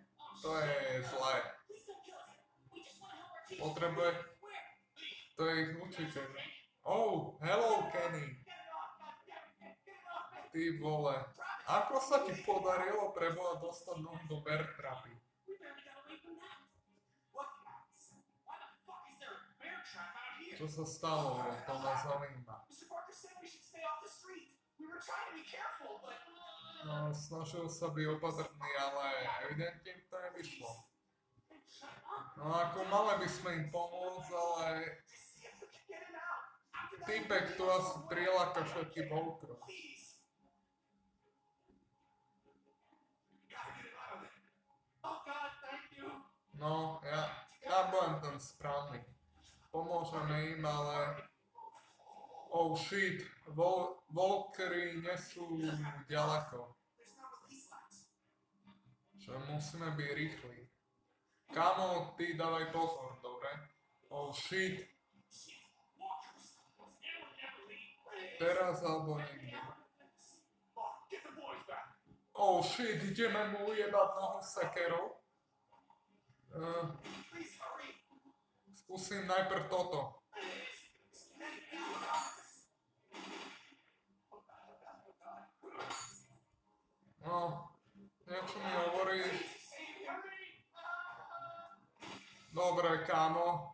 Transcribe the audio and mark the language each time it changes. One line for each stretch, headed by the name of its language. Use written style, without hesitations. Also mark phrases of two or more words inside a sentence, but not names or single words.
Slovak: To je zlé. Potrebuje... To je ich učiteľ. Hello Kenny.
Czech: Ty vole.
Slovak: Ako sa ti podarilo preboha dostať nohu do Bertrapy?
English: We barely got away from that. What guys? Why the fuck is there a bear trap out here?
Slovak: Čo sa stalo? To ma zaujíma.
English: Mr. Parker said we should stay off the street. We were trying to be careful, but...
Slovak: No, snažil sa byť opatrný, ale evidentne im to nevyšlo.
English: Shut up.
Slovak: No ako mali by sme im pomôcť, ale
English: Just see if we can get him out. After that,
Slovak: týpek tu asi priláka všetky volkro.
English: please. Gotta get him out of there. Oh God, thank you.
Slovak: No, ja budem ten správny. Pomôžeme im, ale...
English: Oh shit,
Slovak: volkery nie sú ďaleko.
English: There's no release lights.
Slovak: Že musíme byť rýchli. Kamo, ty dávaj pozor, dobre?
English: Oh shit, Shit. Walkers. They will never leave.
Slovak: teraz alebo nikdy.
English: Mark, get the boys back. Oh shit,
Slovak: ideme mu ujebať nohu sekerou.
English: Please hurry.
Slovak: Skúsim najprv toto. No, niečo mi hovorí. Dobre, kámo.